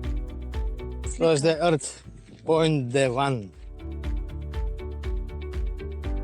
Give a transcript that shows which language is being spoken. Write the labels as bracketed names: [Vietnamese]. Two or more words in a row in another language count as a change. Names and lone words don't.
[Slovenian] To je zdaj rt Point de Van.